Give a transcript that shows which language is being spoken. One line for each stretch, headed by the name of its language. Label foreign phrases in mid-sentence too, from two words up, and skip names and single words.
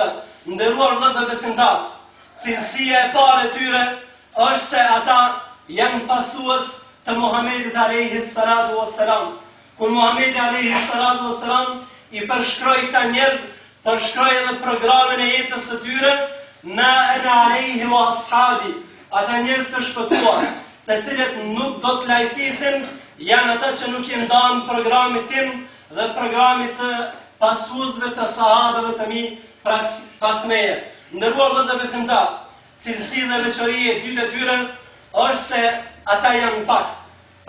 Albanian: Nderuar vëllezër besimtar, cilësia e parë e tyre është se ata janë pasues të Muhamedit
Arabic: عليه الصلاة والسلام.
Albanian: Kur Muhamedi
Arabic: عليه الصلاة والسلام
Albanian: i përshkroi këta njerëz, përshkroi edhe programin e jetës së tyre:
Arabic: "ما أنا عليه وأصحابي."
Albanian: Ata njerëz të shpëtuar, të cilët nuk do të lajtisin, janë ata që nuk janë ndan programit tim dhe programit të pasuesve të sahabëve të mi pas meje. Nderuar vëllezër besimtar, cilësia dhe veçoria e dytë e tyre është se ata janë pak.